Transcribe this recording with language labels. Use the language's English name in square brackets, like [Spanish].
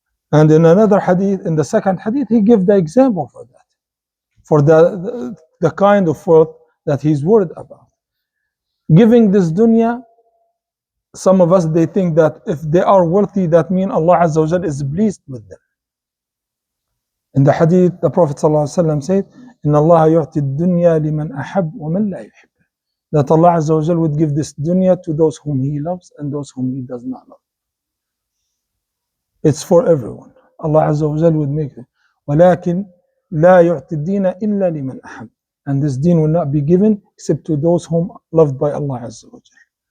[English] And in another hadith, in the second hadith, he gave the example for that, for the kind of wealth that he's worried about. Giving this dunya, some of us, they think that if they are wealthy, that means Allah Azza wa Jalla is pleased with them. In the hadith, the Prophet ﷺ said, [Arabic] إِنَّ اللَّهَ يُعْتِي الدُّنْيَا لِمَنْ أَحَبْ وَمَنْ لَا يُحِبْ. [English] That Allah Azza wa Jalla would give this dunya to those whom He loves and those whom He does not love. It's for everyone. Allah Azza wa Jalla would make it. [Arabic] وَلَكِنْ لَا يُعْتِي الدِّينَ إِلَّا لِمَنْ أَحَبْ. [English] And this deen will not be given except to those whom loved by Allah Azza wa Jalla.